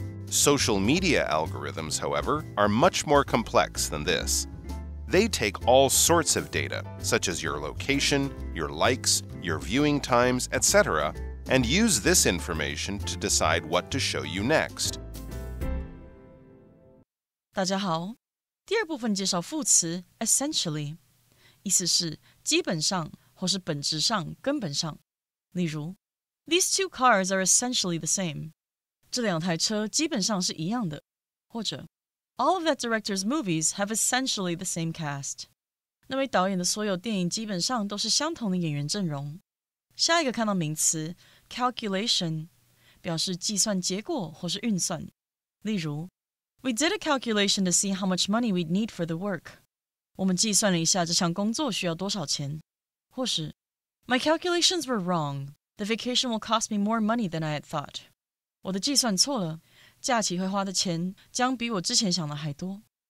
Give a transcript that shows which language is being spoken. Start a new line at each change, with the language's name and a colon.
English: Social media algorithms, however, are much more complex than this. They take all sorts of data, such as your location, your likes, your viewing times, etc., and use this information to decide what to show you next.
Chinese: 大家好，第二部分介绍副词 essentially， 意思是基本上或是本质上、根本上。例如
English: These two cars are essentially the same.
Chinese: 这两台车基本上是一样的。或者
English: All of that director's movies have essentially the same cast.
Chinese: 那位导演的所有电影基本上都是相同的演员阵容。下一个看到名词 calculation 表示计算结果或是运算。例如
English: We did a calculation to see how much money we'd need for the work.
Chinese: 我们计算了一下这项工作需要多少钱。或是
English: My calculations were wrong. The vacation will cost me more money than I had thought.
Chinese: 我的计算错了，假期会花的钱将比我之前想的还多。